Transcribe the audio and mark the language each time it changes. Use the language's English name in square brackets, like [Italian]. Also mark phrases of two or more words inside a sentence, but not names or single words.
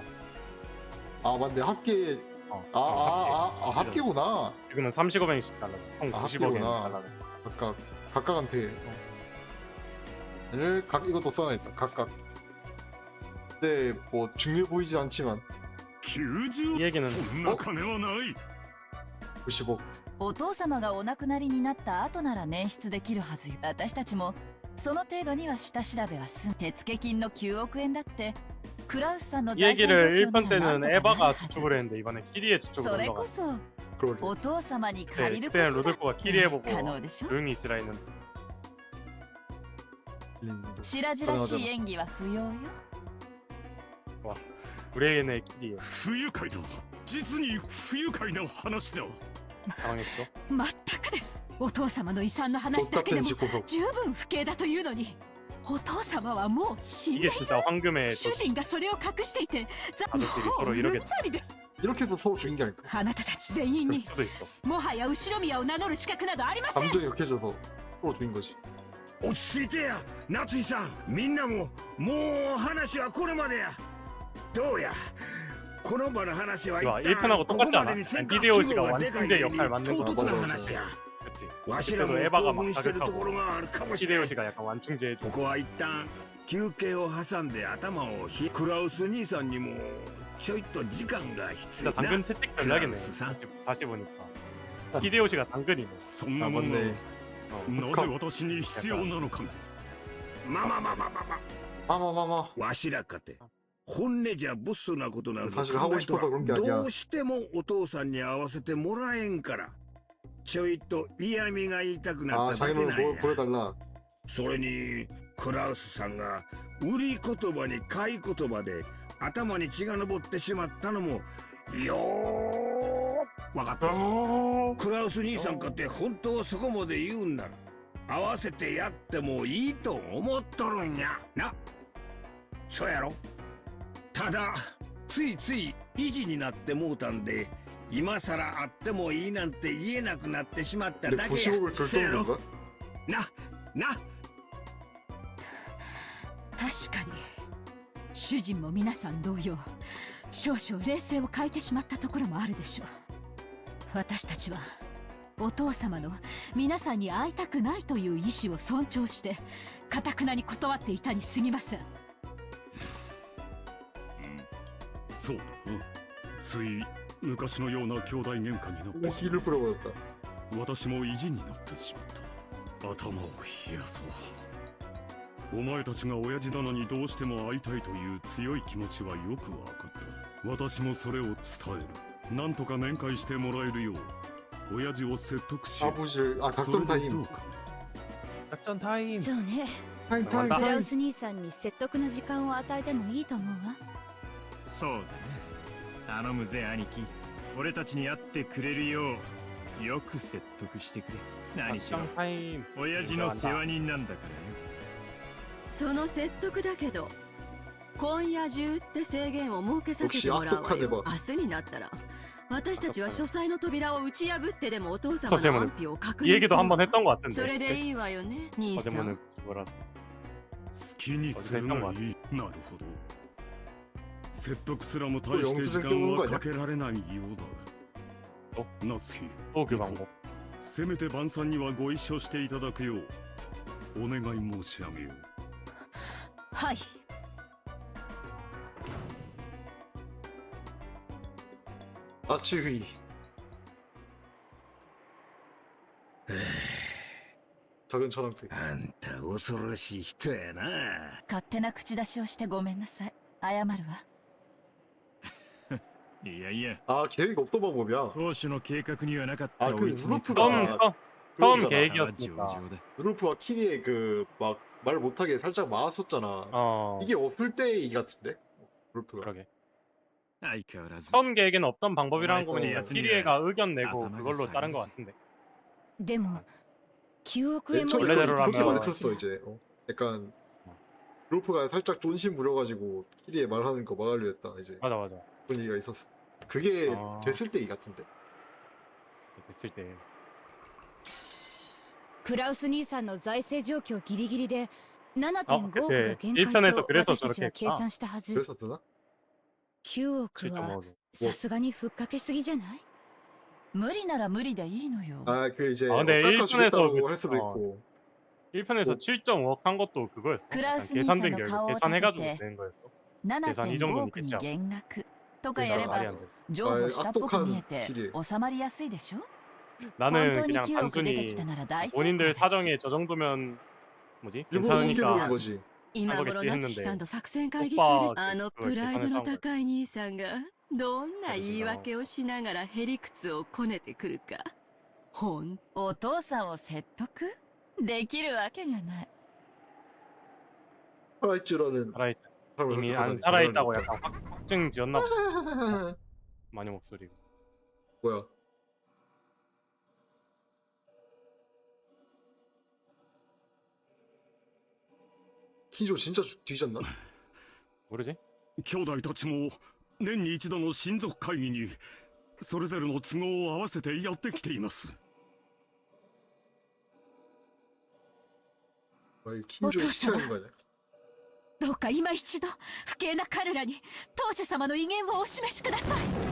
[Korean] 아 맞네 합계 합계구나. 지금은 30억엔씩 달라. 총 아, 90억엔 합계구나. 달라. 각각한테 이것도 써놔있다. 각각. 근데 뭐 중요해 보이진 않지만 90 이 얘기는 [Japanese] そんな金はない。 [Korean] 90억. [Japanese] お父様がお亡くなりになった後なら捻出できるはずよ。私たちもその程度には下調べは済む。手付金の9億円だってクラウスさんの [Korean] 이 [Japanese] 財産状 [Korean] 얘기를 [Japanese] 況 [Korean] 1편 [Japanese] にはなん [Korean] 때는 [Japanese] とかなる [Korean] 에바가 [Japanese] はず。 [Korean] 주축을 했는데 이번에 키리의 [Japanese] そ [Korean] 주축으로 [Japanese] れこ [Korean] 넘어가. [Japanese] そ [Korean] 그러게. [Japanese] お父様に借りるこ [Korean] 그때는 [Japanese] とだっ [Korean] 루드코가 [Japanese] て [Korean] 키리에 보고 [Japanese] 可能でしょ。 [Korean] 조용히 있으라 했는데 [Japanese] 白々しい演技は不要よ。 [Korean] 우리의 키리에 [Japanese] 不愉快だ。実に不愉快な話だ。 [Korean] 당황했어. [Japanese] 全くです。お父様の遺産の話だけで [Korean] 똑같은 [Japanese] も [Korean] 집고서. [Japanese] 十分不敬だというのに、お父様はもう死ん [Korean] 이게 [Japanese] で [Korean] 진짜 황금의 [Japanese] 主人がそれを隠していて、も [Korean] 가족들이 서로 [Japanese] ううん [Korean] 이렇게 [Japanese] ざりです。 [Korean] 이렇게 해서 서로 죽인 게 아닐까? [Japanese] あなたたち全員 [Korean] 될 [Japanese] に [Korean] 수도 있어. [Japanese] もはや後ろ宮を名乗る資格などありません。 [Korean] 감정이 격해져서 서로 죽인 거지. [Japanese] 落ち着いてや、夏井さん。みんなももう話はこれまでや。どうや。この場の話は一 [Korean] 와, [Japanese] 旦 [Korean] 1편하고 [Japanese] ここ [Korean] 똑같지 [Japanese] ま [Korean] 않아? [Japanese] でにせんか。 [Korean] 히데요시가 [Japanese] 規模がでかい [Korean] 완충제 [Japanese] 上に [Korean] 역할 맡는 [Japanese] 唐 [Korean] 거 [Japanese] 突な [Korean] 맞아, [Japanese] 話や。 [Korean] 그치. [Japanese] わしらも [Korean] 그때도 에바가 [Japanese] 興 [Korean] 막 [Japanese] 奮してるとこ [Korean] 자극하고 [Japanese] ろがあるかもしれない。 [Korean] 히데요시가 약간 완충제 해주고 [Japanese] ここは一旦休憩を挟んで頭をクラウス兄さんにもちょいと時間が必 [Korean] 진짜 [Japanese] 要な。 [Korean] 당근 채찍 전략이네. 크라우스상? 다시 보니까 히데요시가 당근이네. [Japanese] そんな [Korean] 아 [Japanese] もの [Korean] 맞네. [Japanese] なぜ私に必要なのか。まあまあまあまあまあまあ。 [Korean] 마마마마. [Japanese] わしらかて本音じゃボスなことなの [Korean] 사실 하고 싶어서 그런 게 아니야. [Japanese] どうしてもお父さんに合わせてもらえんからちょいと嫌味が言いたくな [Korean] 아 [Japanese] っただけ [Korean] 자기는 [Japanese] なんや [Korean] 뭐 보여달라. [Japanese] それにクラウスさんが売り言葉に買い言葉で頭に血が上ってしまったのもよーわかった。クラウス兄さんかって本当そこまで言うんなら合わせてやってもいいと思っとるんやな。そうやろ。ただついつい意地になってもうたんで今さら会ってもいいなんて言えなくなってしまった [Korean] 근데 [Japanese] だけや。 [Korean] 90억을 줄 [Japanese] そうやろ [Korean] 정도인가? [Japanese] な確かに主人も皆さん同様、少々冷静を欠いてしまったところもあるでしょう。私たちはお父様の皆さんに会いたくないという意思を尊重して頑なに断っていたに過ぎません。そうだな。つい昔のような兄弟喧嘩になってしま [Korean] 길을 풀어버렸다. [Japanese] う。私も意地になってしまった。頭を冷やそう。お前たちが親父殿にどうしても会いたいという強い気持ちはよくわかった。私もそれを伝える。なんとか面会してもらえるよう親父を説得しよう。 [Korean] 아버지, 아 [Japanese] それ [Korean] 작전 [Japanese] でど [Korean] 타임. [Japanese] うか。 [Korean] 작전 타임. [Japanese] そうね。 [Korean] 타임 타임 [Japanese] クラウ [Korean] 타임. [Japanese] ス兄さんに説得の時間を与えてもいいと思うわ。そうだね。頼むぜ兄貴。俺たちに会ってくれるようよく説得してくれ。何しろ [Korean] 작전 타임. [Japanese] 親父の世話人なんだからよ。その説得だけど今夜中って制限を設けさせてもらうわよ。明日になったら私たちは書斎の扉を打ち破ってでもお父様の安否を確 [Korean] 이 [Japanese] 認 [Korean] 얘기도 [Japanese] す [Korean] 한번 [Japanese] る [Korean] 했던 것 같은데. [Japanese] それでいいわよね兄さん。 [Korean] 어제모는 뭐라서. [Japanese] 好きにするがいい。なるほど。説得すらも大して時間はかけられないようだ。夏日、 [Korean] 또 그 방법. [Japanese] せめて晩餐にはご一緒していただくようお願い申し上げよう。はい。 [Korean] 아치휘. 작은 천왕대. [Japanese] あんた恐ろしい人やな。勝手な口出しをしてごめんなさい。謝るわ。いやいや、 [Korean] 아 계획 없던 방법이야. [Japanese] 当初の計画にはなかった [Korean] 아 그 [Japanese] 追い詰め [Korean] 루프가 처음 그거잖아. 계획이었으니까. 루프가 키리에 그 막 말 못하게 살짝 막았었잖아. 어. 이게 없을 때 같은데 루프가. 그러게. [Japanese] 相変わらず [Korean] 처음 계획에는 없던 방법이라는 거 어, 보니 어. 키리에가 의견 내고 아담하게 그걸로 따른 것 쌓여서. 같은데. [Japanese] でも9億円 [Korean] 맨 [Japanese] も [Korean] 처음에 [Japanese] 用意 [Korean] 원래대로라면- 그렇게 말했었어 이제. 약간 루프가 살짝 존심 부려가지고 키리에 말하는 거 막으려 했다 이제 맞아 맞아. 분위기가 있었어. 그게 아. 됐을 때 같은데. 됐을 때. [Japanese] クラウス兄さんの財政状況ギリギリで 7.5 億が限 [Korean] 1편에서 [Japanese] 界と [Korean] 그래서 [Japanese] 私たちは [Korean] 저렇게 [Japanese] 計算したはず。 [Korean] 그랬었나? [Japanese] 9億は [Korean] 7.5도. [Japanese] さすがにふっかけすぎじゃない？無理なら無理でいいのよ。 [Korean] 아 그 이제 아, 근데 깎아주겠다고 일본에서 할 수도 어. 있고. 1편에서 뭐- 7.5억 한 것도 그거였어. 크라우스 약간 계산된 니사의 결과 가오를 계산해가지고 [Japanese] 立てて [Korean] 되는 거였어. [Japanese] 7.5 [Korean] 이 정도는 [Japanese] 億に [Korean] 있겠죠. [Japanese] 減額とかやれ [Korean] 그러니까 말이 [Japanese] ば [Korean] 안 돼. [Japanese] 譲歩したっぽく見えて収まりやすいでしょ。 [Korean] 나는 [Japanese] 本当に [Korean] 그냥 [Japanese] 9億出てき [Korean] 단순히 [Japanese] たなら大成功 [Korean] 본인들 [Japanese] だし。 [Korean] 사정에 저 정도면 뭐지? 일부러 괜찮으니까 옮겨보는 거지. [Japanese] 今頃 [Korean] 하겠지 [Japanese] 夏 [Korean] 했는데 [Japanese] 希さんと作戦会議中です。あのプライドの高い兄さんがどんな言い訳をしながらへりくつをこねてくるか。お父さんを説得できるわけがない。 [Korean] 살아있지라는 살아있, 사람을 이미 안 선택하다니 살아있다고 대단하니까. 약간 확증 지었나 보다. 많이 목소리가. 뭐야? 키조 진짜 뒤졌나? 모르지? [Japanese] 兄弟たちも年に一度の親族会議にそれぞれの都合を合わせてやってきています。 [Korean] 아니 킨조의 시체인 거 아니야? [Japanese] どうか今一度不敬な彼らに当主様の威厳をお示しください。